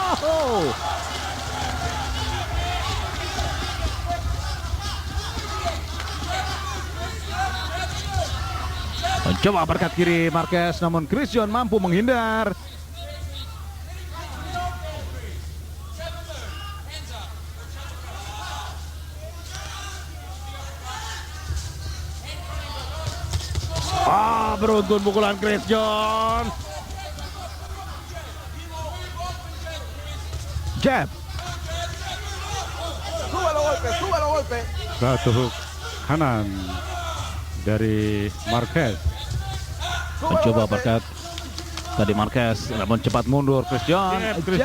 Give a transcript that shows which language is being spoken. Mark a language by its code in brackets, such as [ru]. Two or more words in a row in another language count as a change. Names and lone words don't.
[id] Mencoba berkat kiri Marquez, namun Chris John mampu menghindar. Beruntun pukulan Chris John. Jab. [es] Sube los golpes, sube los golpes. [id] Satu hook kanan dari Marquez. [es] Sube los [id] Mencoba [es] golpes. [id] berkat Tadi Marquez namun cepat mundur. Christian. Chris